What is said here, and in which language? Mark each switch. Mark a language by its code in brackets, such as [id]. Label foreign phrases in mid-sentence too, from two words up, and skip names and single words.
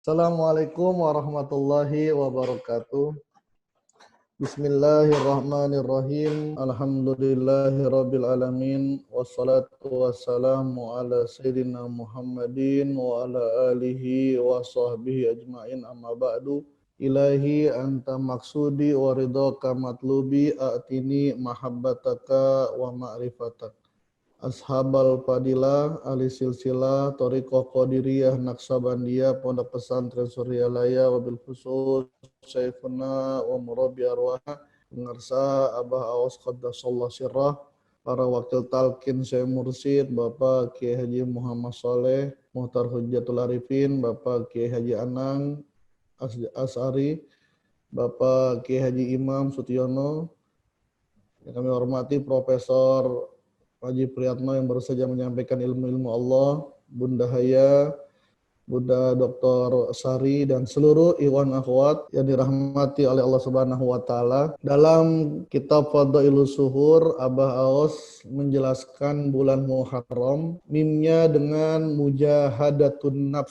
[ar] السلام عليكم ورحمة الله وبركاته. بسم الله الرحمن الرحيم الحمد لله رب العالمين. والصلاة والسلام على سيدنا محمد وعلى آله وصحبه أجمعين أما بعد. إلهي أنت مقصودي ورضاك مطلوبي أعطني محبتك ومعرفتك. أصحاب الفضيلة, [id] ahli silsilah, Thariqah Qadiriyah, Naksabandiyah, Pondok Pesantren Suryalaya, [ar] وبالخصوص شيخنا ومربي [id] Arwah, pengarsa Abah Awas [ar] قدس الله سره, [id] para wakil talqin Syekh Mursyid, Bapak Kiai Haji Muhammad Saleh, Muhtar Hujjatul Arifin, Bapak Kiai Haji Anang As'ari, Bapak Kiai Haji Imam Sutiono, yang kami hormati Profesor Haji Priyatno yang baru saja menyampaikan ilmu-ilmu Allah, Bunda Haya, Bunda Dr. Sari, dan seluruh ikhwan akhwat yang dirahmati oleh Allah [ar] سبحانه وتعالى. [id] Dalam kitab Fadhailus Suhur, Abah Aos menjelaskan bulan Muharram, mimnya dengan [ar] مجاهدة النفس.